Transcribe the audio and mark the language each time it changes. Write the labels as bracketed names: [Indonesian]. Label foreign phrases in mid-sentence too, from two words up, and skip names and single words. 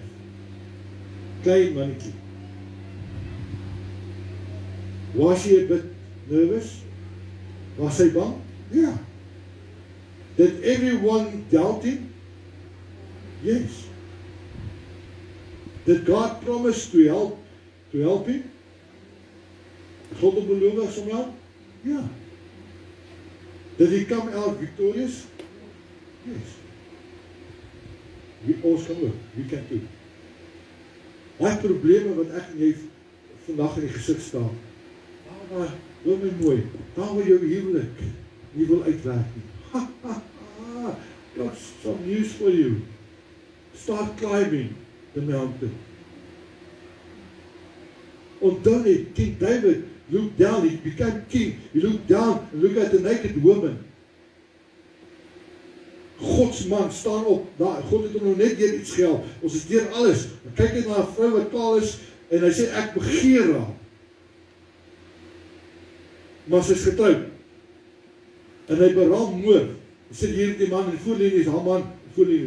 [Afrikaans] Klein mannetjie. Was hy 'n [English] bit nervous? [Afrikaans] Was hy bang? Ja. [English] Did everyone doubt him? Yes. Did God promise to help him? [Afrikaans] God het beloof om jou? Ja. [English] Did he come out victorious? Yes. [Afrikaans] Ons kan ook, [English] we can too. [Afrikaans] Daai probleme wat ek en jy vandag in die gesig staan. Maar, hoor my mooi, daar waar jou huwelik nie wil uitwerk nie. [English] Got some news for you. Start climbing the mountain. [Afrikaans] Onthou net, [English] King David looked down, he became king. He looked down and looked at the naked woman. [Afrikaans] Gods man staan op, God het hom nou net deur iets gehelp. Ons is deur alles. Dan kyk hy na 'n vrou wat kaal is en hy sê ek begeer haar. Maar sy is getroud. En hy beraam moord. Hy sit hier die man en voorlinie is haar man, voorlinie.